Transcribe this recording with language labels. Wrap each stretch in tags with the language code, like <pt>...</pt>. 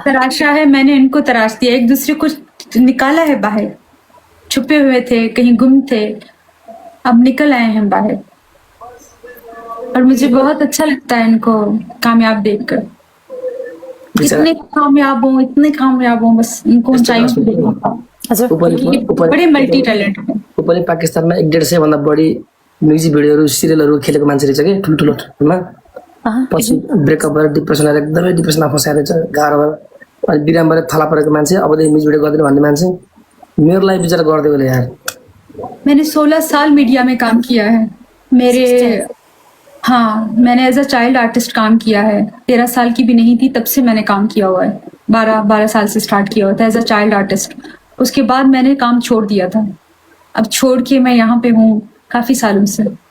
<hi>तराशा है, मैंने इनको तराश दिया। एक दूसरे को निकाला है बाहर, छुपे हुए थे, कहीं गुम थे, अब निकल आए हैं बाहर। और मुझे बहुत अच्छा लगता है इनको कामयाब देखकर। बेचारा इतने कामयाब हो, बस इनको ऊंचाइयों पे देखना था। अच्छा, बड़े मल्टी टैलेंट है।</hi> <ne>ऊ पनि पाकिस्तानमा 1.5 सयभन्दा बढी म्युजिक भिडियोहरू सिरियलहरू खेलेको मान्छे रहेछ कि ठुल्ठुलो ठाउँमा।</ne> <hi>हाँ,</hi> <ne>पछि ब्रेकअप भएर डिप्रेसन आएर एकदमै डिप्रेसनमा फसाएर रहेछ, गाह्रो भएर अनि बिराम भएर थला परेको मान्छे, अबदेखि म्युजिक भिडियो गर्दैन भन्ने मान्छे। मेरो लागि विचार गर्दै होला यार।</ne> <hi>मैंने 16 साल मीडिया में काम किया है। मैंने</hi> <en>as a child artist</en> <hi>काम किया है। 13 साल की भी नहीं थी तब से मैंने काम किया हुआ है। 12 साल से स्टार्ट किया हुआ था</hi> <en>As a child artist.</en> <hi>उसके बाद मैंने काम छोड़ दिया था। अब छोड़ के मैं यहाँ पे हूँ काफी सालों से।</hi>